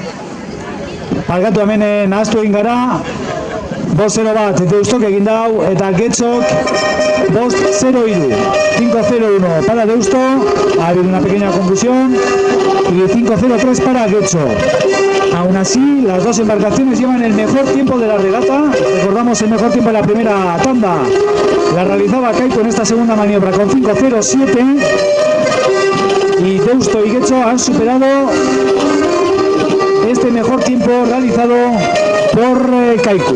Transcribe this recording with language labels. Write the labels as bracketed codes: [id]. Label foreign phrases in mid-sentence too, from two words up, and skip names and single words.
[eu] Algatu hemen nahaztu egin gara, 5-0 bat, Deustok egin dau, eta Getxok 5-0-3. [es] 5-0-1 para Deusto, ha habido una pequeña confusión, y 5-0-3 para Getxo. Aún así, las dos embarcaciones llevan el mejor tiempo de la regata. Recordamos el mejor tiempo de la primera tanda. La realizaba Kaiku en esta segunda maniobra con 5-0-7. Y Deusto y Getxo han superado este mejor tiempo realizado por Kaiku.